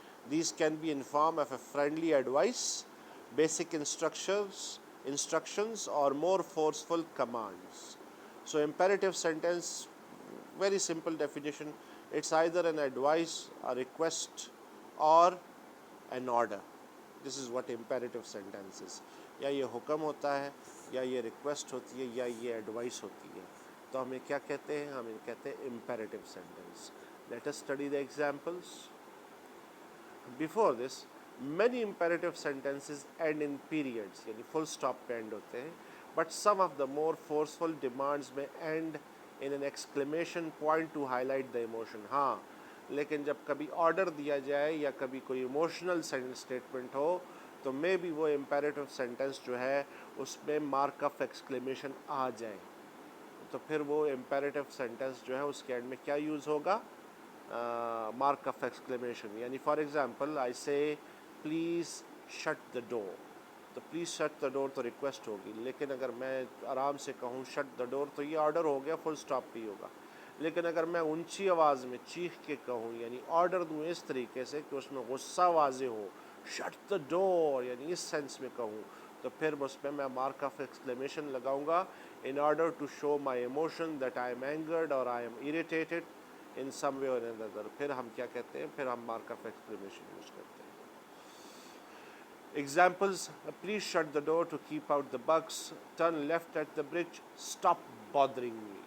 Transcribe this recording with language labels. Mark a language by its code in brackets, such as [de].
[en] These can be in form of a friendly advice, basic instructions or more forceful commands. So imperative sentence, very simple definition, it's either an advice, a request or an order. This is what imperative sentence is. [ur] یا یہ حکم ہوتا ہے، یا یہ request ہوتی ہے، یا یہ ایڈوائس ہوتی ہے. تو ہمیں کیا کہتے ہیں؟ ہمیں کہتے ہیں imperative sentence. [en] Let us study the examples. Before this, many imperative sentences end in periods, [ur] یعنی full stop پہ end ہوتے ہیں. [en] But some of the more forceful demands may end in an exclamation point to highlight the emotion. [ur] ہاں، لیکن جب کبھی order دیا جائے یا کبھی کوئی ایموشنل اسٹیٹمنٹ ہو تو مے بی وہ امپیریٹو سینٹنس جو ہے اس میں مارک آف ایکسکلیمیشن آ جائے، تو پھر وہ امپیریٹو سینٹنس جو ہے اس کے اینڈ میں کیا یوز ہوگا؟ Mark of exclamation. یعنی فار ایگزامپل [en] I say please shut the door, [ur] تو پلیز شٹ دا ڈور تو ریکویسٹ ہوگی، لیکن اگر میں آرام سے کہوں شٹ دا ڈور تو یہ آرڈر ہو گیا، فل اسٹاپ بھی ہوگا. لیکن اگر میں اونچی آواز میں چیخ کے کہوں، یعنی آرڈر دوں اس طریقے سے کہ اس میں غصہ واضح ہو، شٹ دا ڈور، یعنی اس سینس میں کہوں، تو پھر اس میں مارک آف ایکسکلیمیشن لگاؤں گا [en] in order to show my emotion that I am angered or I am irritated in some way or another. [ur] پھر ہم کیا کہتے ہیں؟ پھر ہم مارک آف ایکسکلیمیشن یوز کرتے ہیں. [en] Examples: please shut the door to keep out the bugs, turn left at the bridge, stop bothering me.